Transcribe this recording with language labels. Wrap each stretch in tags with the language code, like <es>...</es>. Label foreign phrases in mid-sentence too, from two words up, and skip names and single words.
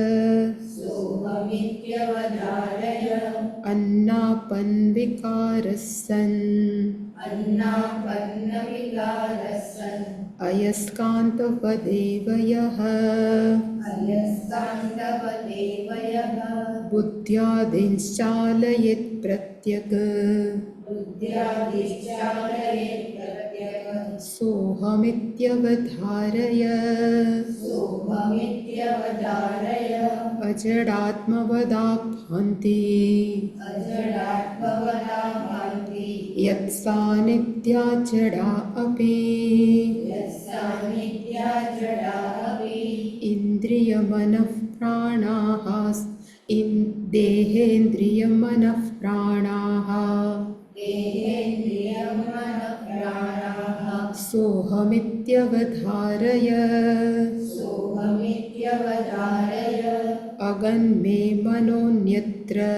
<sa>अन्नापन्विकारस्सन् अयस्कान्तवदेव यः बुद्ध्यादिश्चालयेत् प्रत्यक् सोऽहमित्यवधारय अजडात्मवदा भान्ति यत्सा नित्या जडा अपी इन्द्रियमनः प्राणाः देहेन्द्रियमनः प्राणाः सोहमित्यवधारय अगन्मे मनोन्यत्र</sa>